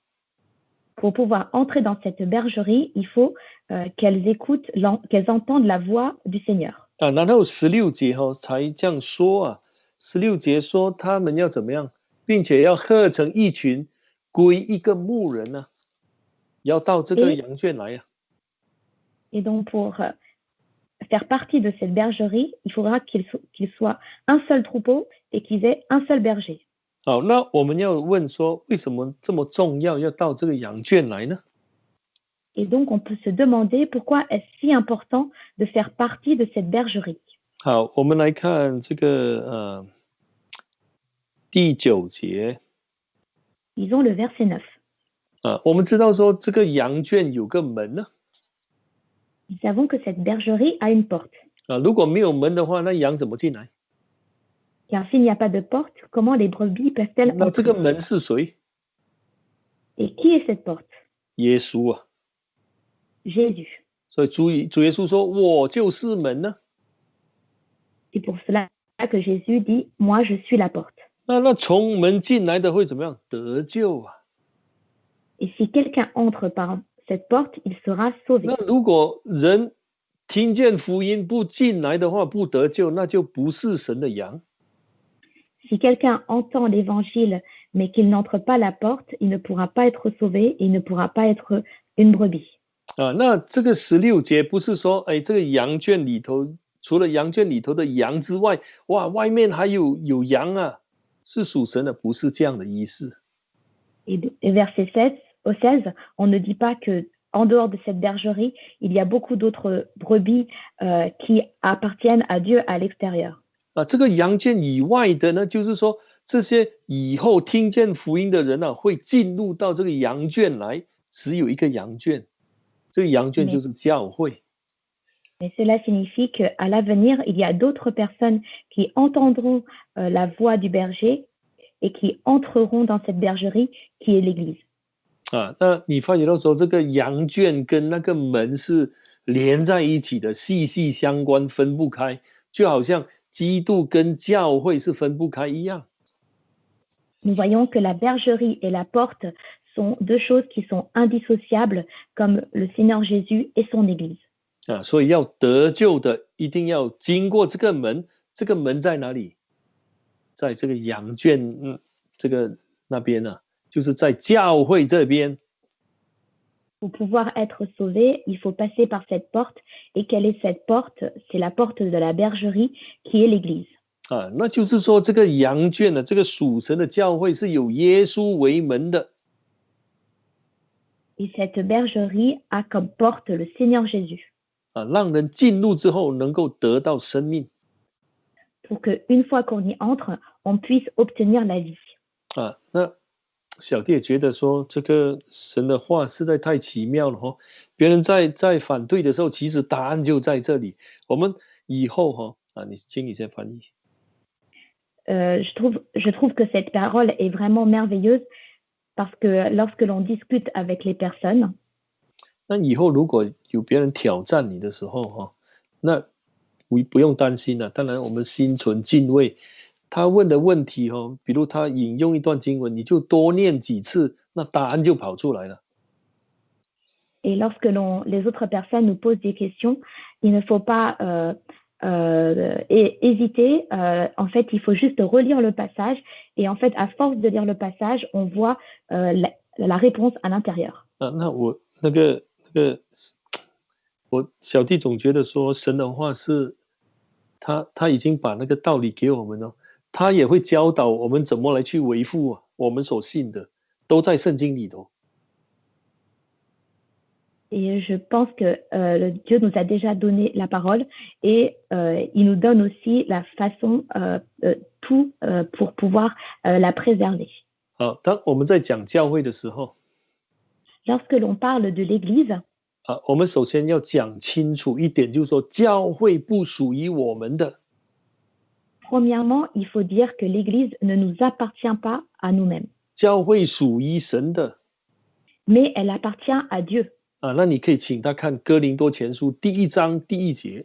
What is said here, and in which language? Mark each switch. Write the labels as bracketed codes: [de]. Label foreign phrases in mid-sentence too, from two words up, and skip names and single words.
[fr] Pour pouvoir entrer dans cette bergerie, il faut qu'elles écoutent, qu'elles entendent la voix du Seigneur. [zh] 然后16节才这样说16节说他们要怎么样，并且要合成一群，归一个牧人要到这个羊圈来 [fr] Et donc pour faire partie de cette bergerie, il faudra qu'il soit un seul troupeau et qu'ils aient un seul berger. [zh] 好，那我们要问说，为什么这么重要，要到这个羊圈来呢？ [fr] Et donc on peut se demander pourquoi est-ce si important de faire partie de cette bergerie. [zh] 好，我们来看这个第9节 [fr] Lisons le verset 9. [zh] 我们知道说这个羊圈有个门呢 [fr] Nous savons que cette bergerie a une porte. [zh] 如果没有门的话，那羊怎么进来？ [fr] Car s'il n'y a pas de porte, comment les brebis peuvent-elles [zh] 那这个 [fr] entrer? [zh] 门是谁？ [fr] Et qui est cette porte? [zh] 耶稣啊！ [fr] Jésus. [zh] 所以主耶稣说：“我就是门呢。” [fr] C'est pour cela que Jésus dit, moi je suis la porte. [zh] 那从门进来的会怎么样？得救啊！ [fr] Et si quelqu'un entre par cette porte, il sera sauvé. [zh] 那如果人听见福音不进来的话，不得救，那就不是神的羊。 [fr] Si quelqu'un entend l'évangile, mais qu'il n'entre pas la porte, il ne pourra pas être sauvé et il ne pourra pas être une brebis. [zh] 那这个16节不是说，这个羊圈里头，除了羊圈里头的羊之外，哇，外面还有羊啊，是属神的，不是这样的意思。 [fr] Et verset 16, on ne dit pas que en dehors de cette bergerie, il y a beaucoup d'autres brebis qui appartiennent à Dieu à l'extérieur. [zh] 这个羊圈以外的呢，就是说这些以后听见福音的人啊，会进入到这个羊圈来，只有一个羊圈，这个羊圈就是教会。 [fr] Mais cela signifie qu'à l'avenir, il y a d'autres personnes qui entendront la voix du berger et qui entreront dans cette bergerie qui est l'Église. [zh] 那你发觉到说，这个羊圈跟那个门是连在一起的，息息相关，分不开，就好像基督跟教会是分不开一样。 [fr] Nous voyons que la bergerie et la porte sont deux choses qui sont indissociables, comme le Seigneur Jésus et son Église. [zh] 所以要得救的，一定要经过这个门。这个门在哪里？在这个羊圈，这个那边呢，就是在教会这边。 [fr] Pour pouvoir être sauvé, il faut passer par cette porte. Et quelle est cette porte? C'est la porte de la bergerie qui est l'Église. [zh] 那就是说，这个羊圈呢，这个属神的教会是有耶稣为门的。 [fr] Et cette bergerie a comme porte le Seigneur Jésus. [zh] 让人进入之后能够得到生命。 [fr] Pour qu'une fois qu'on y entre, on puisse obtenir la vie. [zh] 那小弟也觉得说，这个神的话实在太奇妙了别人在反对的时候，其实答案就在这里。我们以后请你先翻译。 [fr] Je trouve que cette parole est vraiment merveilleuse parce que lorsque l'on discute avec les personnes, [zh] 那以后如果有别人挑战你的时候那不用担心了。当然我们心存敬畏，他问的问题比如他引用一段经文，你就多念几次，那答案就跑出来了。 [fr] Et lorsque les autres personnes nous posent des questions, il ne faut pas hésiter. En fait, il faut juste relire le passage. Et en fait, à force de lire le passage, on voit la réponse à l'intérieur. [zh] 那我我小弟总觉得说，神的话是他已经把那个道理给我们了，他也会教导我们怎么来去维护我们所信的，都在圣经里头。 [fr] Et je pense que Dieu nous a déjà donné la parole et il nous donne aussi la façon, tout pour pouvoir la préserver. [zh] 当我们在讲教会的时候， [fr] Lorsque l'on parle de l'Église, [zh] 我们首先要讲清楚一点，就是说教会不属于我们的。 [fr] Premièrement, il faut dire que l'Église ne nous appartient pas à nous-mêmes. [zh] 教会属于神的。 [fr] Mais elle appartient à Dieu. [zh] 那你可以请他看哥林多前书第1章第1节。